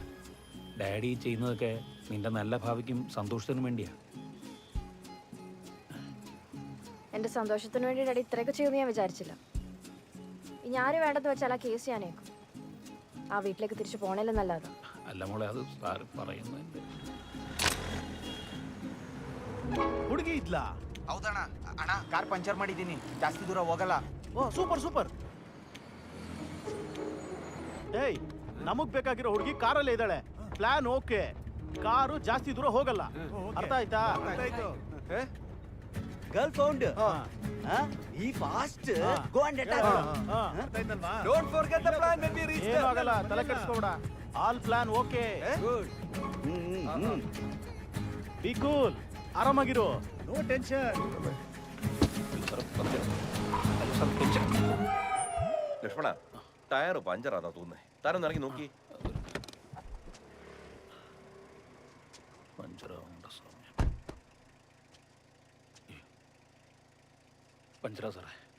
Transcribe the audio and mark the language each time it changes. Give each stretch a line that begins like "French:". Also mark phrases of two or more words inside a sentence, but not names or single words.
Malayalam: ഡാഡി ചെയ്യുന്നതൊക്കെ നിന്റെ നല്ല ഭാവിക്കും സന്തോഷത്തിനും വേണ്ടിയാ. എൻ്റെ സന്തോഷത്തിന് വേണ്ടി ഡാഡി ഇത്രയൊക്കെ ചെയ്യുമെന്ന് ഞാൻ വിചാരിച്ചില്ല. ഇനി ആര് വേണ്ടെന്ന് വെച്ചാൽ ആ കേസ് ഞാനേക്കും. ആ വീട്ടിലേക്ക് തിരിച്ചു പോണേലെന്നല്ലാതെ. അല്ല മോളെ, അത് സാറ് പറയുന്നുണ്ട്.
Kannada: ಹುಡುಗಿ ಇದ್ಲಾ? ಹೌದಣ್ಣ. ಅಣ್ಣ, ಕಾರ್ ಪಂಚರ್ ಮಾಡಿದ್ದೀನಿ, ಜಾಸ್ತಿ ದೂರ ಹೋಗಲ್ಲ. ಓ,
English: super super.
Kannada: ಏಯ್, ನಮಗ್ ಬೇಕಾಗಿರೋ ಹುಡುಗಿ ಕಾರಲ್ಲೇ ಇದ್ದಾಳೆ.
English: plan okay,
Kannada: ಕಾರು ಜಾಸ್ತಿ ದೂರ ಹೋಗಲ್ಲ. ಅರ್ಥ ಆಯ್ತಾ?
English: Girl found. E fast go and attack. Don't forget the plan when we reach.
Kannada: ಏನು ಆಗಲ್ಲ, ತಲೆ ಕೆಡಿಸ್ಕೋಬೇಡ.
English: All plan okay. Good. Be cool, ಆರಾಮಾಗಿರು. No tension.
Malayalam: ലക്ഷ്മണ, ടയർ പഞ്ചറാന്നാ തോന്നുന്നേ. താനൊന്ന് ഇറങ്ങി നോക്കി. പഞ്ചറാ സാറേ.